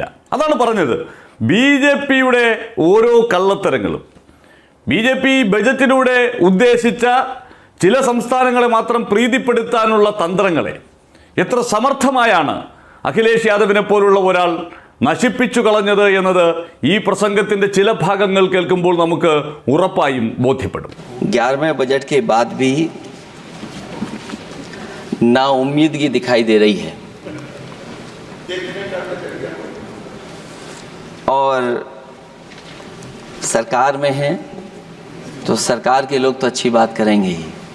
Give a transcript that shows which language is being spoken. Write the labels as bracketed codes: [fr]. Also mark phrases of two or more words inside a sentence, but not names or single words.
[ml] അതാണ് പറഞ്ഞത്, BJPയുടെ ഓരോ കള്ളത്തരങ്ങളും, BJP ബജറ്റിലൂടെ ഉദ്ദേശിച്ച ചില സംസ്ഥാനങ്ങളെ മാത്രം പ്രീതിപ്പെടുത്താനുള്ള തന്ത്രങ്ങളെ എത്ര സമർത്ഥമായാണ് അഖിലേഷ് യാദവിനെ പോലുള്ള ഒരാൾ നശിപ്പിച്ചു കളഞ്ഞത് എന്നത് ഈ പ്രസംഗത്തിൻ്റെ ചില ഭാഗങ്ങൾ കേൾക്കുമ്പോൾ നമുക്ക് ഉറപ്പായും ബോധ്യപ്പെടും. [hi] 11वें बजट के बाद भी नाउम्मीदगी दिखाई दे रही है और सरकार में है तो सरकार के लोग तो अच्छी बात करेंगे ही,